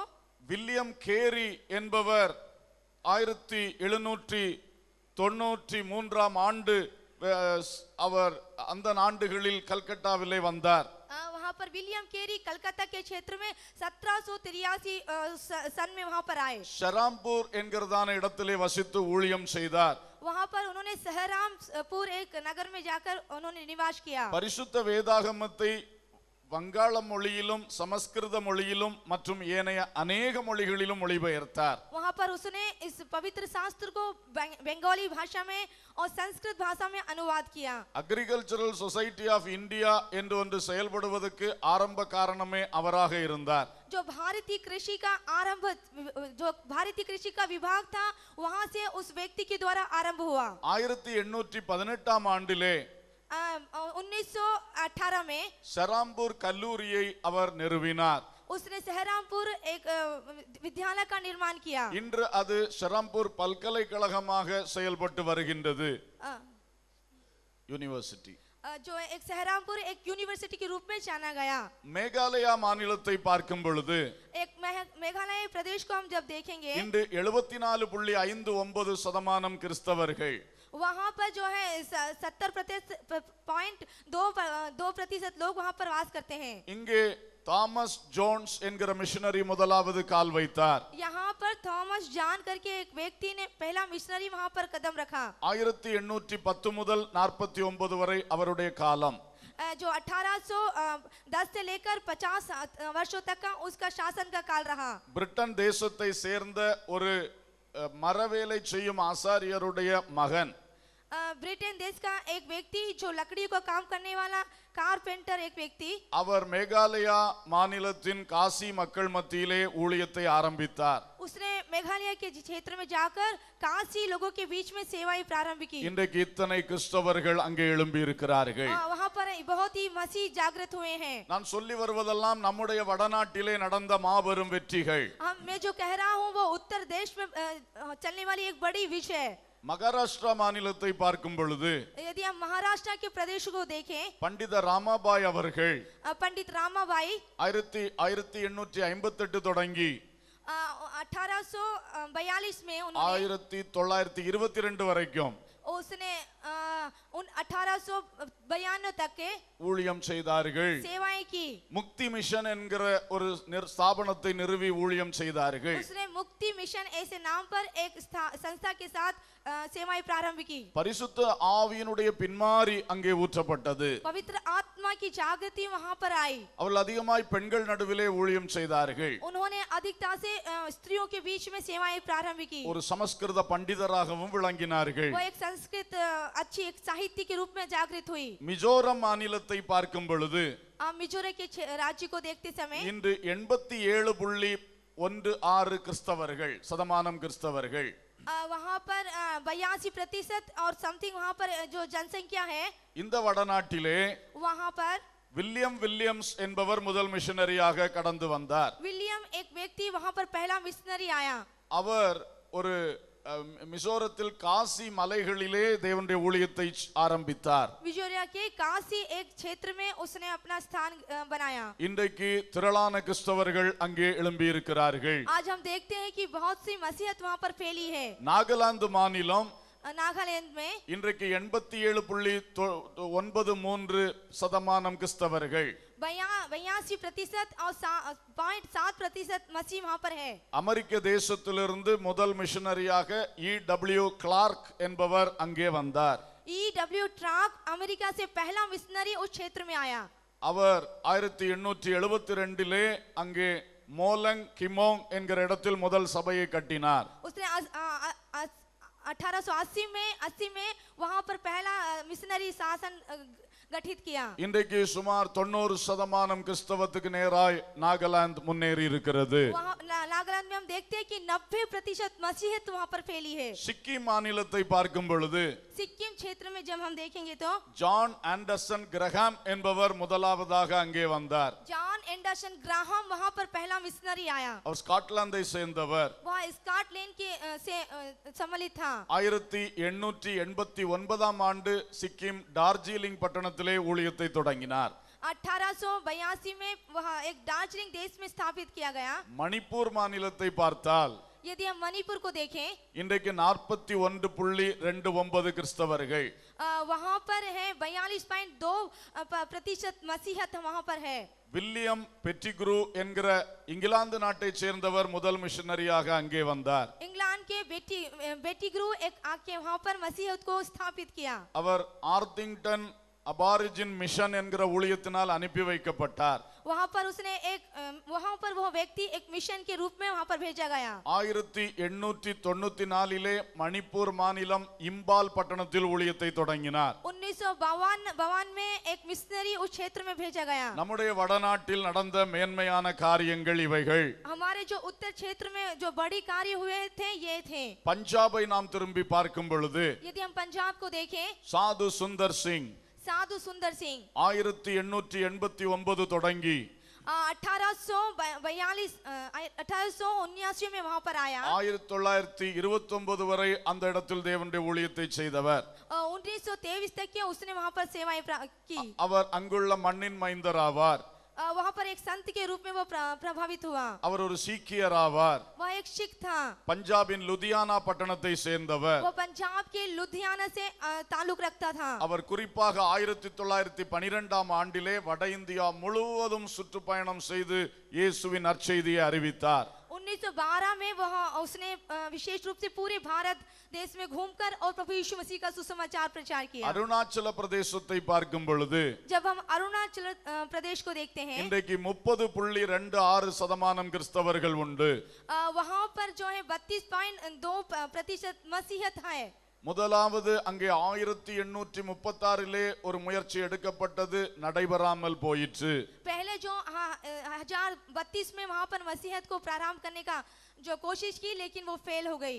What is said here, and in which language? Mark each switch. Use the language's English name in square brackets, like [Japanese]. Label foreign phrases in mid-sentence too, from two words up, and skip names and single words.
[Tamil] வில்லியம் கேரி என்பவர் 1793 ஆண்டு அவர் அந்த ஆண்டுகளில் கல்கட்டாவிலே வந்தார். [Hindi] वहाँ पर विलियम केरी कलकत्ता के क्षेत्र में 1783 सन में वहाँ पर आए। [Tamil] ஷராம்பூர் என்கிறதான இடத்திலே வசித்து ஊழியம் செய்தார். [Hindi] वहाँ पर उन्होंने सहरामपुर एक नगर में जाकर उन्होंने निवास किया। [Tamil] பரிசுத்த வேதாகமத்தை வங்காள மொழியிலும் சமஸ்கிருத மொழியிலும் மற்றும் ஏனைய அநேக மொழிகளிலும் மொழிபெயர்த்தார். [Hindi] वहाँ पर उसने इस पवित्र शास्त्र को बंगाली भाषा में और संस्कृत भाषा में अनुवाद किया। [Tamil] அக்ரிகல்ச்சரல் சொசைட்டி ஆஃப் இந்தியா என்று ஒன்று செயல்படுவதற்கு ஆரம்ப காரணமே அவராக இருந்தார். [Hindi] जो भारतीय कृषि का आरंभ, जो भारतीय कृषि का विभाग था, वहाँ से उस व्यक्ति के द्वारा आरंभ हुआ। [Tamil] 1818 ஆண்டிலே [Hindi] 1918 में [Tamil] ஷராம்பூர் கல்லூரியை அவர் நிறுவினார். [Hindi] उसने सहरामपुर एक विद्यालय का निर्माण किया। [Tamil] இன்று அது ஷராம்பூர் பல்கலைக்கழகமாக செயல்பட்டு வருகின்றது. யூனிவர்சிட்டி [Hindi] जो एक सहरामपुर एक यूनिवर्सिटी के रूप में जाना गया। [Tamil] மேகாலயா மாநிலத்தை பார்க்கும் பொழுது [Hindi] एक मेघालय प्रदेश को हम जब देखेंगे, [Tamil] இன்று 74.59% கிறிஸ்தவர்கள், [Hindi] वहाँ पर जो है 70.2% लोग वहाँ पर वास करते हैं। [Tamil] இங்கே தாமஸ் ஜோன்ஸ் என்கிற மிஷனரி முதலாவது கால் வைத்தார். [Hindi] यहाँ पर थॉमस जॉन करके एक व्यक्ति ने पहला मिशनरी वहाँ पर कदम रखा। [Tamil] 1810 முதல் 49 வரை அவருடைய காலம். [Hindi] जो 1810 से लेकर 50 वर्षों तक का उसका शासन का काल रहा। [Tamil] பிரிட்டன் தேசத்தை சேர்ந்த ஒரு மரவேலை செய்யும் ஆசாரியருடைய மகன், [Hindi] ब्रिटेन देश का एक व्यक्ति जो लकड़ी को काम करने वाला कारपेंटर एक व्यक्ति, [Tamil] அவர் மேகாலயா மாநிலத்தின் காசி மக்கள் மத்தியிலே ஊழியத்தை ஆரம்பித்தார். [Hindi] उसने मेघालय के क्षेत्र में जाकर काशी लोगों के बीच में सेवाएं प्रारंभ की। [Tamil] இன்றைக்கு இத்தனை கிறிஸ்தவர்கள் அங்கே எழும்பி இருக்கிறார்கள். [Hindi] वहाँ पर बहुत ही मसीह जागृत हुए हैं। [Tamil] நான் சொல்லி வருவதெல்லாம் நம்முடைய வடநாட்டிலே நடந்த மாபெரும் வெற்றிகள். [Hindi] मैं जो कह रहा हूँ वो उत्तर देश में चलने वाली एक बड़ी विषय है। [Tamil] மகாராஷ்டிரா மாநிலத்தை பார்க்கும் பொழுது [Hindi] यदि हम महाराष्ट्र के प्रदेश को देखें, [Tamil] பண்டித ராமாபாய் அவர்கள் [Hindi] पंडित रामाबाई [Tamil] 1858 தொடங்கி [Hindi] 1842 में उन्होंने [Tamil] 1922 வரைக்கும் [Hindi] उसने 1892 तक के [Tamil] ஊழியம் செய்தார்கள். [Hindi] सेवाएं की। [Tamil] முக்தி மிஷன் என்கிற ஒரு ஸ்தாபனத்தை நிறுவி ஊழியம் செய்தார்கள். [Hindi] उसने मुक्ति मिशन ऐसे नाम पर एक संस्था के साथ सेवाएं प्रारंभ की। [Tamil] பரிசுத்த ஆவியினுடைய பின்மாரி அங்கே ஊற்றப்பட்டது. [Hindi] पवित्र आत्मा की जागृति वहां पर आई। [Tamil] அவர்கள் அதிகமாய் பெண்கள் நடுவிலே ஊழியம் செய்தார்கள். [Hindi] उन्होंने अधिकता से स्त्रियों के बीच में सेवाएं प्रारंभ की। [Tamil] ஒரு சமஸ்கிருத பண்டிதராகவும் விளங்கினார்கள். [Hindi] वो एक संस्कृत अच्छी एक साहित्य के रूप में जागृत हुई। [Tamil] மிசோரம் மாநிலத்தை பார்க்கும் பொழுது [Hindi] मिजोरम के राज्य को देखते समय [Tamil] இன்று 87.16 கிறிஸ்தவர்கள் சதமானம் கிறிஸ்தவர்கள். [Hindi] वहाँ पर 82% और समथिंग वहाँ पर जो जनसंख्या है। [Tamil] இந்த வடநாட்டிலே [Hindi] वहाँ पर [Tamil] வில்லியம்ஸ் என்பவர் முதல் மிஷனரியாக கடந்து வந்தார். [Hindi] विलियम एक व्यक्ति वहाँ पर पहला मिशनरी आया। [Tamil] அவர் ஒரு மிசோரத்தில் காசி மலைகளிலே தேவனுடைய ஊழியத்தை ஆரம்பித்தார். [Hindi] विजोरिया के काशी एक क्षेत्र में उसने अपना स्थान बनाया। [Tamil] இன்றைக்கு திரளான கிறிஸ்தவர்கள் அங்கே எழும்பி இருக்கிறார்கள். [Hindi] आज हम देखते हैं कि बहुत सी मसीहत वहाँ पर फैली है। [Tamil] நாகாலாந்து மாநிலம் [Hindi] नागालैंड में [Tamil] இன்றைக்கு 87.93% கிறிஸ்தவர்கள். [Hindi] 82% और 0.7% मसीह वहाँ पर है। [Tamil] அமெரிக்க தேசத்திலிருந்து முதல் மிஷனரியாக E.W. கிளார்க் என்பவர் அங்கே வந்தார். [Hindi] E.W. क्लार्क अमेरिका से पहला मिशनरी उस क्षेत्र में आया। [Tamil] அவர் 1872 அங்கே மோலங் கிமோங் என்கிற இடத்தில் முதல் சபையை கட்டினார். [Hindi] उसने 1880 में वहाँ पर पहला मिशनरी शासन गठित किया। [Tamil] இன்றைக்கு சுமார் 90% கிறிஸ்தவத்துக்கு நேராய் நாகாலாந்து முன்னேறி இருக்கிறது. [Hindi] वहाँ नागालैंड में हम देखते हैं कि 90% मसीहियत वहाँ पर फैली है। [Tamil] சிக்கிம் மாநிலத்தை பார்க்கும் பொழுது [Hindi] सिक्किम क्षेत्र में जब हम देखेंगे तो [Tamil] ஜான் ஆண்டர்சன் கிரஹாம் என்பவர் முதலாவதாக அங்கே வந்தார். [Hindi] जॉन एंडरसन ग्राहम वहाँ पर पहला मिशनरी आया। [Tamil] அவர் ஸ்காட்லாந்தை சேர்ந்தவர். [Hindi] वह स्कॉटलैंड के से सम्मिलित था। [Tamil] 1889 ஆண்டு சிக்கிம் டார்ஜிலிங் பட்டணத்திலே ஊழியத்தை தொடங்கினார். [Hindi] 1882 में वह एक दार्जिलिंग देश में स्थापित किया गया। [Tamil] மணிப்பூர் மாநிலத்தை பார்த்தால் [Hindi] यदि हम मणिपुर को देखें [Tamil] இன்றைக்கு 41.29 கிறிஸ்தவர்கள். [Hindi] वहाँ पर है 42.2% मसीहत वहाँ पर है। [Tamil] வில்லியம் பெட்டிக்ரூ என்கிற இங்கிலாந்து நாட்டைச் சேர்ந்தவர் முதல் மிஷனரியாக அங்கே வந்தார். [Hindi] इंग्लैंड के बेटीग्रू एक आके वहाँ पर मसीहत को स्थापित किया। [Tamil] அவர் ஆர்த்திங்டன் அபாரிஜின் மிஷன் என்கிற ஊழியத்தினால் அனுப்பி வைக்கப்பட்டார். [Hindi] वहाँ पर वह व्यक्ति एक मिशन के रूप में वहाँ पर भेजा गया। [Tamil] 1894 மணிப்பூர் மாநிலம் இம்பால் பட்டணத்தில் ஊழியத்தை தொடங்கினார். [Hindi] 1952 में एक मिशनरी उस क्षेत्र में भेजा गया। [Tamil] நம்முடைய வடநாட்டில் நடந்த மேன்மையான காரியங்கள் இவைகள். [Hindi] हमारे जो उत्तर क्षेत्र में जो बड़ी कार्य हुए थे ये थे। [Tamil] பஞ்சாபை நாம் திரும்பி பார்க்கும் பொழுது [Hindi] यदि हम पंजाब को देखें [Tamil] சாது சுந்தர் சிங் [Hindi] साधु सुंदर सिंह [Tamil] 1889 தொடங்கி [Hindi] 1879 में वहां पर आया। [Tamil] 1929 वரை அந்த இடத்தில் தேவனுடைய ஊழியத்தை செய்தவர். [Hindi] 1923 तक के उसने वहां पर सेवाएं की। [Tamil] அவர் அங்குள்ள மண்ணின் மைந்தர் ஆவார். [Hindi] वहाँ पर एक संत के रूप में वो प्रभावित हुआ। [Tamil] அவர் ஒரு சீக்கியர் ஆவார். [Hindi] वह एक सिख था। [Tamil] பஞ்சாபின் லுதியானா பட்டணத்தை சேர்ந்தவர். [Hindi] वो पंजाब के लुधियाना से ताल्लुक रखता था। [Tamil] அவர் குறிப்பாக 1912 ஆண்டிலே வட இந்தியா முழுவதும் சுற்றுப்பயணம் செய்து இயேசுவின் நற்செய்தியை அறிவித்தார். [Hindi] 1912 में वह उसने विशेष रूप से पूरे भारत देश में घूमकर और प्रभु यीशु मसीह का सुसमाचार प्रचार किया। [Tamil] அருணாச்சல பிரதேசத்தை பார்க்கும் பொழுது [Hindi] जब हम अरुणाचल प्रदेश को देखते हैं [Tamil] இன்றைக்கு 30.26% கிறிஸ்தவர்கள் உண்டு. [Hindi] वहाँ पर जो है 32.2% मसीहत है। [Tamil] முதலாவது அங்கே 1836 ஒரு முயற்சி எடுக்கப்பட்டது, நடைபெறாமல் போயிற்று. [Hindi] पहले जो 1032 में वहाँ पर मसीहत को प्रारंभ करने का जो कोशिश की लेकिन वो फेल हो गई।